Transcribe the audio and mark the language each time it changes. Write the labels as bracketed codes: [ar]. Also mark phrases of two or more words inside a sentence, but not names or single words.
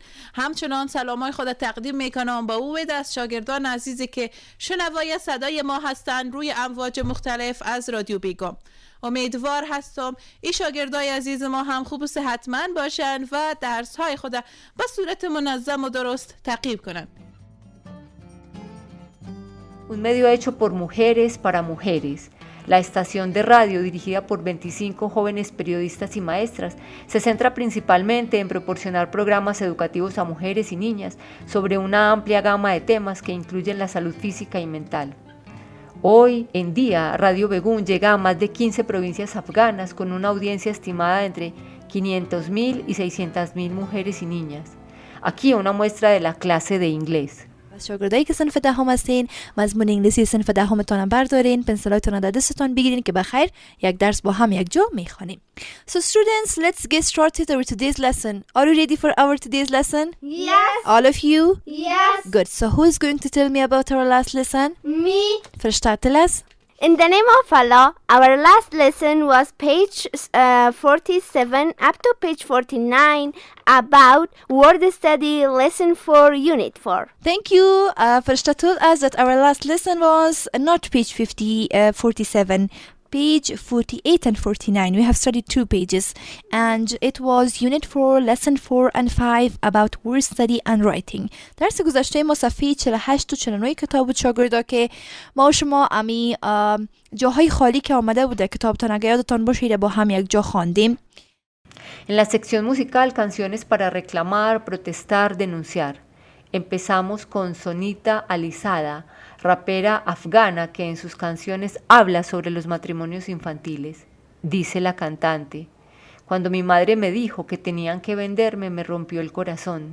[fa] همچنان سلامای خود تقدیم میکنم با او از شاگردان عزیزی که شنوای صدای ما هستند روی امواج مختلف از رادیو بیگام. امیدوار هستم این شاگردای عزیز ما هم خوب و صحتمند باشند و درس های خود به صورت منظم و درست تعقیب کنند. [es] Un medio hecho por mujeres para mujeres. La estación de radio, dirigida por 25 jóvenes periodistas y maestras, se centra principalmente en proporcionar programas educativos a mujeres y niñas sobre una amplia gama de temas que incluyen la salud física y mental. Hoy en día, Radio Begún llega a más de 15 provincias afganas con una audiencia estimada entre 500.000 y 600.000 mujeres y niñas. Aquí una muestra de la clase de inglés. [fa] شاگردایی که صنف دهم هستین، مضمون انگلیسی صنف دهمتون هم بردارین، پنسلاتون رو در دستتون بگیرین که بخیر یک درس با هم یک جا میخوانیم. [en] So students, let's get started with today's lesson. Are you ready for our today's lesson? Yes. All of you? Yes. Good. So who is going to tell me about our last lesson? Me. First start, tell us. In the name of Allah, our last lesson was page 47 up to page 49 about word study lesson 4 unit 4. Thank you. Farishta told us that our last lesson was not page 47, page 48 and 49. We have studied 2 pages and it was unit 4 lesson 4 and 5 about word study and writing. [fa] درس گذشته ما صفحه 48 و 49 کتاب بود شاگردا که ما و شما امی جاهای خالی که آمده بوده کتابتان اگه یادتان باشه با هم یک جا خواندیم. [es] En la sección musical, canciones para reclamar, protestar, denunciar. Empezamos con Sonita Alizada, rapera afgana que en sus canciones habla sobre los matrimonios infantiles. Dice la cantante: cuando mi madre me dijo que tenían que venderme, me rompió el corazón.